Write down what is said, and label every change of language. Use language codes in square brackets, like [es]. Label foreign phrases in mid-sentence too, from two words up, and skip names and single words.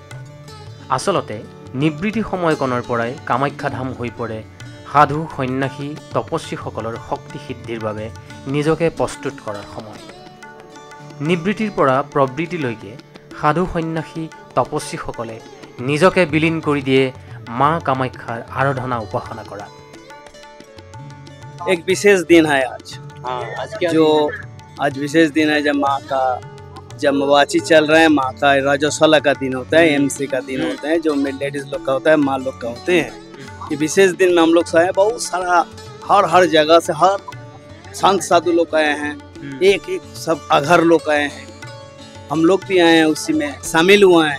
[as] আচলতে নিবৃত্তি সময়কণৰ পৰাই কামাখ্যা ধাম হৈ পৰে সাধু সন্ন্যাসী তপস্বীসকলৰ শক্তি সিদ্ধিৰ বাবে নিজকে প্ৰস্তুত কৰাৰ সময়। নিবৃত্তিৰ পৰা প্ৰবৃত্তিলৈকে সাধু সন্ন্যাসী তপস্বীসকলে নিজকে বিলীন কৰি দিয়ে মা কামাখ্যাৰ আৰাধনা উপাসনা কৰা। [hi] एक विशेष दिन है आज। आज क्या जो आज विशेष दिन है जब माँ का जब मवाची चल रहे हैं, माँ का रजस्वला का दिन होता है, एमसी का दिन होता है, जो लेडीज लोग का होता है, माँ लोग का होते हैं। ये विशेष दिन में हम लोग से बहुत सारा हर जगह से हर संत साधु लोग आए हैं, एक सब अघर लोग आए हैं, हम लोग भी आए हैं, उसी में शामिल हुए हैं।